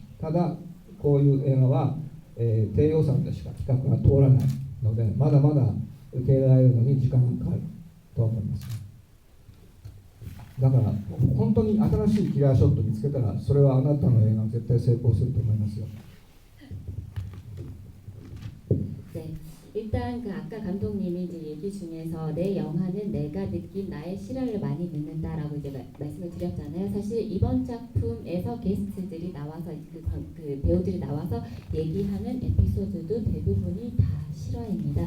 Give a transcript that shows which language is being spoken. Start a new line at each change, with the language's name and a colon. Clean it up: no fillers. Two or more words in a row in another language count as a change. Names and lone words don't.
Japanese: ただこういう映画は、低予算でしか企画が通らないのでまだまだ受け入れられるのに時間がかかると思います。だから本当に新しいキラーショット見つけたらそれはあなたの映画絶対成功すると思いますよ。
Korean: 네, 일단 그 아까 감독님이 이제 얘기 중에서 내 영화는 내가 느낀 나의 실화를 많이 넣는다라고 이제 말씀을 드렸잖아요. 사실 이번 작품에서 게스트들이 나와서 그 배우들이 나와서 얘기하는 에피소드도 대부분이 다 실화입니다.